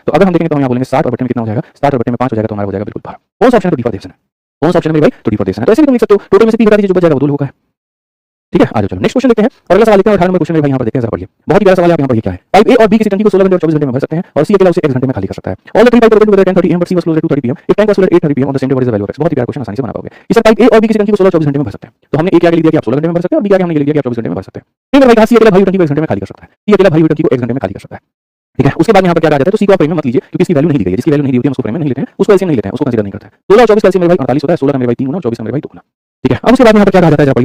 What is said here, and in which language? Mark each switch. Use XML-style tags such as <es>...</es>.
<hi>तो अगर हम देखें तो हम यहाँ बोलेंगे 60 और बटे में कितना हो जाएगा? 60 और बटे में 5 हो जाएगा तो हमारा हो जाएगा बिल्कुल 12। कौन सा ऑप्शन है? तो डी फॉर देवसेना। कौन सा ऑप्शन है मेरे भाई? तो डी फॉर देवसेना। तो ऐसे भी तुम लिख सकते हो टोटल में से पी घटा दीजिए जो बच जाएगा वो 2 लोगों का है। ठीक है आ जाओ चलो नेक्स्ट क्वेश्चन देखते हैं। और अगला सवाल देखते हैं 18 नंबर क्वेश्चन में भाई यहाँ पर देखते हैं जरा पढ़िए। बहुत ही प्यारा सवाल है। आप यहाँ पर ये क्या है? पाइप ए और बी किसी टंकी को 16 घंटे और 24 घंटे में भर सकते हैं और सी अकेला उसे 1 घंटे में खाली कर सकता है।</hi> <en>All the 3 pipe rotate with 10:30 am but C was closed at 2:30 pm. If tank was filled at 8:30 pm on the same day, what is the value of x?</en> <hi>बहुत ही प्यारा क्वेश्चन, आसानी से बना पाओगे। इस पाइप ए और बी किसी टंकी को 16 24 घंटे में भर सकते हैं। तो हमने ए क्या लिख दिया कि आप 16 घंटे में भर सकते हैं और बी क्या हमने लिख दिया कि आप 24 घंटे में भर सकते हैं। फिर भाई कहा सी अकेला भाई टंकी को 1 घंटे में खाली कर सकता है। सी अकेला भाई टंकी को 1 घंटे में खाली कर सकता है। ठीक है उसके बाद यहाँ पर क्या आ जाता है? तो सी को आप फ्रेम में मत लीजिए क्योंकि इसकी वैल्यू नहीं दी गई है। जिसकी वैल्यू नहीं दी होती है हम उसको फ्रेम में नहीं लेते हैं, उसको एलसीएम नहीं लेते हैं, उसको कंसीडर नहीं करते हैं। 16 और 24 का एलसीएम मेरे भाई 48 होता है। 16 का मेरे भाई 3 गुना, 24 का मेरे भाई 2 गुना। ठीक है अब उसके बाद यहाँ पर क्या कहा जाता है?</hi>